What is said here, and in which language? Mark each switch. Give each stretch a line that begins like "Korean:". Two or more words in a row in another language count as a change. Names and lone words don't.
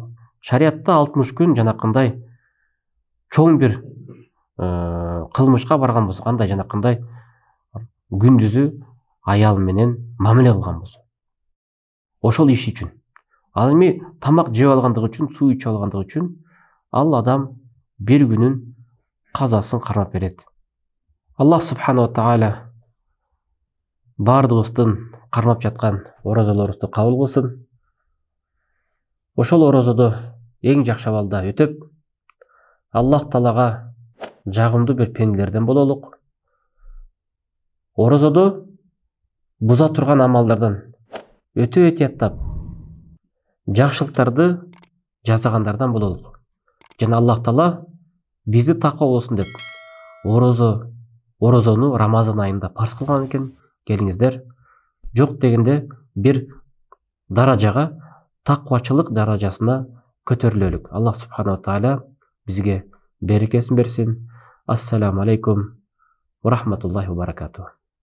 Kyrgyz: Шариатта 60 күн жанакындай чоң бир кылмышка барган болсо, кандай жанакындай күндүзү аял менен мамиле кылган болсо, ошол иш үчүн. Ал эми тамак жеп алгандыгы үчүн, суу ичип алгандыгы үчүн ал адам бир күнүн казасын кармап берет.
Arabic: الله سبحانه وتعالى
Kyrgyz: баардыгыбыздын кармап жаткан орозолорубузду кабыл кылсын. Ошол орозодо эң жакшы абалда өтөп, Аллах Таалага жагымдуу бир пенделерден бололук. Орозодо буза турган амалдардан өтө этияттап, жакшылыктарды жасагандардан бололук. Жана Аллах Таала бизди таква болсун деп орозону Рамазан айында парз кылган экен. Келиңиздер, жок дегенде бир даражага, таквачылык даражасына көтөрүлөлүк.
Arabic: الله سبحانه وتعالى
Kyrgyz: бизге берекесин берсин.
Arabic: السلام عليكم ورحمة الله وبركاته.